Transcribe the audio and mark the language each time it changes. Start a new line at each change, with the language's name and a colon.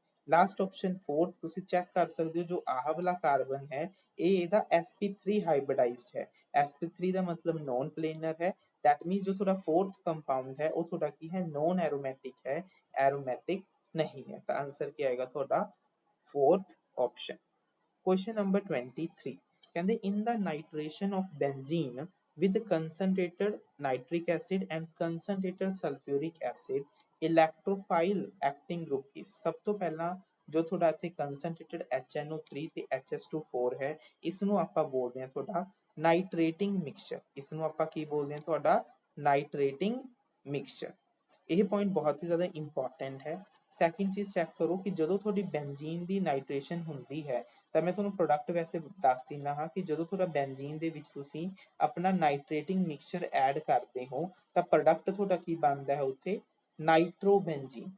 Punjabi: Last option fourth ਤੁਸੀਂ check ਕਰ ਸਕਦੇ ਹੋ ਜੋ ਆਹ ਵਾਲਾ ਕਾਰਬਨ ਹੈ ਇਹ ਇਹਦਾ sp3 ਹਾਈਬ੍ਰਿਡਾਈਜ਼ਡ ਹੈ, sp3 ਦਾ ਮਤਲਬ ਨੌਨ ਪਲੇਨਰ ਹੈ,
English: that means
Punjabi: ਜੋ ਤੁਹਾਡਾ fourth ਕੰਪਾਊਂਡ ਹੈ ਉਹ ਤੁਹਾਡਾ ਕੀ ਹੈ ਨੌਨ ਐਰੋਮੈਟਿਕ ਹੈ, ਐਰੋਮੈਟਿਕ ਨਹੀਂ ਹੈ। ਤਾਂ ਆਂਸਰ ਕੀ ਆਏਗਾ ਤੁਹਾਡਾ fourth option।
English: Question number 23
Punjabi: ਕਹਿੰਦੇ
English: in the nitration of benzene with concentrated nitric acid and concentrated sulfuric acid, electrophile acting group is।
Punjabi: ਸਭ ਤੋਂ ਪਹਿਲਾਂ ਜੋ ਤੁਹਾਡਾ ਇੱਥੇ concentrated HNO3 ਤੇ HS2 ਹੈ ਇਸ ਨੂੰ ਆਪਾਂ ਬੋਲਦੇ ਹਾਂ ਤੁਹਾਡਾ ਨਾਈਟ੍ਰੇਟਿੰਗ ਮਿਕਸਚਰ, ਇਸ ਨੂੰ ਆਪਾਂ ਕੀ ਬੋਲਦੇ ਹਾਂ ਤੁਹਾਡਾ ਨਾਈਟ੍ਰੇਟਿੰਗ ਮਿਕਸਚਰ। ਇਹ ਪੁਆਇੰਟ ਬਹੁਤ ਹੀ ਜ਼ਿਆਦਾ ਇੰਪੋਰਟੈਂਟ ਹੈ। ਸੈਕਿੰਡ ਚੀਜ਼ ਚੈੱਕ ਕਰੋ ਕਿ ਜਦੋਂ ਤੁਹਾਡੀ ਬੈਂਜ਼ੀਨ ਦੀ ਨਾਈਟ੍ਰੇਸ਼ਨ ਹੁੰਦੀ ਹੈ ਤਾਂ ਮੈਂ ਤੁਹਾਨੂੰ ਪ੍ਰੋਡਕਟ ਵੈਸੇ ਦੱਸ ਦਿੰਦਾ ਹਾਂ ਕਿ ਜਦੋਂ ਤੁਹਾਡਾ ਬੈਂਜ਼ੀਨ ਦੇ ਵਿੱਚ ਤੁਸੀਂ ਆਪਣਾ ਨਾਈਟ੍ਰੇਟਿੰਗ ਮਿਕਸਚਰ ਐਡ ਕਰਦੇ ਹੋ ਤਾਂ ਪ੍ਰੋਡਕਟ ਤੁਹਾਡਾ ਕੀ ਬਣਦਾ ਹੈ ਉੱਥੇ ਨਾਈਟ੍ਰੋਬੈਂਜ਼ੀਨ।